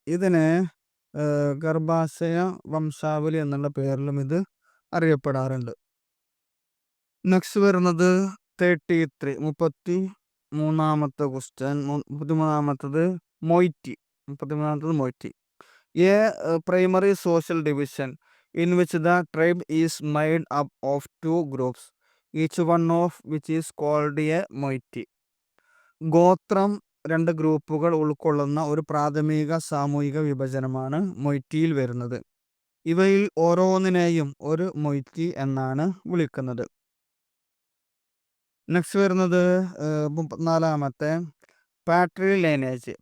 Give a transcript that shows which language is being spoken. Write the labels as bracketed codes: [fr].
[ml] ഇതിന് ഗർഭാശയ വംശാവലി എന്നുള്ള പേരിലും ഇത് അറിയപ്പെടാറുണ്ട്. നെക്സ്റ്റ് വരുന്നത് 33ാമത്തെ question. 33ാമത്തത് മൊയ്റ്റി. 33ാമത്തത് മൊയ്റ്റി. [en] A primary social division in which the tribe is made up of two groups, each one of which is called a moiety. [ml] ഗോത്രം രണ്ട് ഗ്രൂപ്പുകൾ ഉൾക്കൊള്ളുന്ന ഒരു പ്രാഥമിക സാമൂഹിക വിഭജനമാണ് മൊയ്റ്റിയിൽ വരുന്നത്. ഇവയിൽ ഓരോന്നിനെയും ഒരു മൊയ്റ്റി എന്നാണ് വിളിക്കുന്നത്. നെക്സ്റ്റ് വരുന്നത് 34ാമത്തെ പാട്രി ലൈനേജ്.